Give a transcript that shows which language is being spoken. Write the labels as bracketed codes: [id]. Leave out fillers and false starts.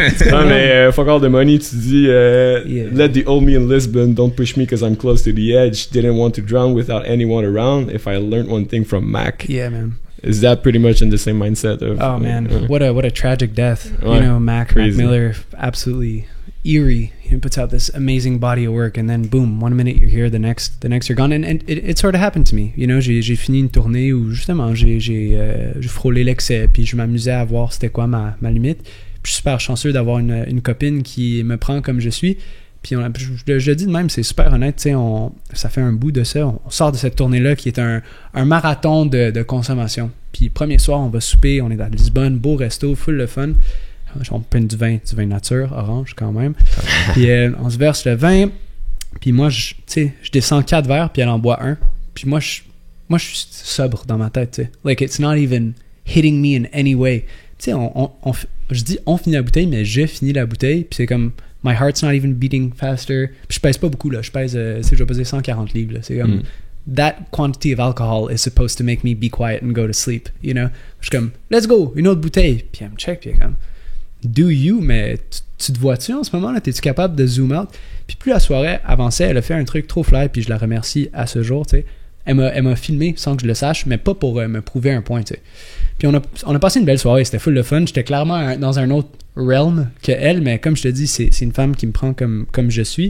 [fr] non, mais [en] fuck all the money, [fr] tu dis [en] let the old me in Lisbon don't push me because I'm close to the edge, didn't want to drown without anyone around. If I learned one thing from Mac, man, is that pretty much in the same mindset of man, what a tragic death. [fr] Ouais, [en] you know, Mac Miller, absolutely eerie. He puts out this amazing body of work, and then boom, 1 minute you're here, the next you're gone. And it sort of happened to me. [fr] You know, j'ai fini une tournée où justement j'ai frôlé l'excès, puis je m'amusais à voir c'était quoi ma limite. Puis je suis super chanceux d'avoir une copine qui me prend comme je suis. Puis je dis de même, c'est super honnête, tu sais, ça fait un bout de ça. On sort de cette tournée-là qui est un marathon de consommation. Puis premier soir, on va souper, on est à Lisbonne, beau resto, full de fun. On prend du vin nature, orange quand même. Puis on se verse le vin. Puis moi, je descends 4 verres, puis elle en boit un. Puis moi, je suis sobre dans ma tête, tu sais. [en] Like, it's not even hitting me in any way. [fr] Tu sais, je dis on finit la bouteille, mais je finis la bouteille. Puis c'est comme, [en] my heart's not even beating faster. [fr] Puis je pèse pas beaucoup, là. Je vais peser 140 livres, là. C'est comme... [en] That quantity of alcohol is supposed to make me be quiet and go to sleep, you know? [fr] Je suis comme, let's go, une autre bouteille. Puis elle me check, puis elle est comme... [en] Do you, [fr] mais tu te vois-tu en ce moment-là? T'es-tu capable de zoom out? Puis plus la soirée avançait, elle a fait un truc trop fly, puis je la remercie à ce jour, tu sais. Elle m'a filmé sans que je le sache, mais pas pour me prouver un point, tu sais. Puis on a passé une belle soirée, c'était full de fun. J'étais clairement dans un autre realm que elle, mais comme je te dis, c'est une femme qui me prend comme je suis.